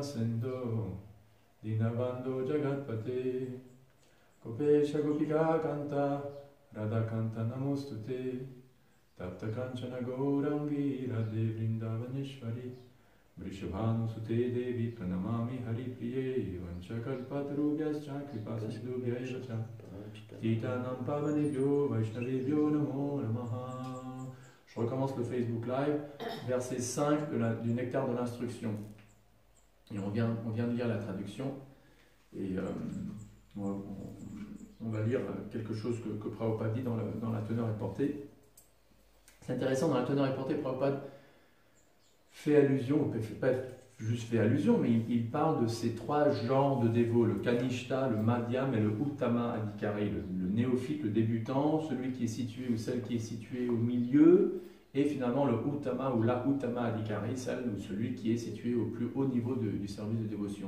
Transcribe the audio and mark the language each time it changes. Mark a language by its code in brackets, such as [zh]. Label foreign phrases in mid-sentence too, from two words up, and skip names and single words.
[sa] सिन्धु दीनबन्धु जगत्पते गोपेश गोपिका कान्त राधा कान्त नमोऽस्तु ते तप्त काञ्चन गौराङ्गि राधे वृन्दावनेश्वरि वृषभानु सुते देवि प्रणमामि हरि प्रिये वाञ्छाकल्पतरुभ्यश्च कृपासिन्धुभ्यश्च तितानम् पावनेभ्यो वैष्णवेभ्यो नमो नमः. [fr] Je recommence le Facebook Live, verset 5 du Nectar de l'instruction. Et on vient de lire la traduction. Et on va lire quelque chose que Prabhupada dit dans la teneur et portée. C'est intéressant, dans la teneur et portée, Prabhupada fait allusion, pas juste fait allusion, mais il parle de ces trois genres de dévots, le Kanishta, le Madhyam et le Uttama Adhikari, le néophyte, le débutant, celui qui est situé ou celle qui est située au milieu, et finalement le Uttama ou la Uttama Adhikari, celle ou celui qui est situé au plus haut niveau du service de dévotion.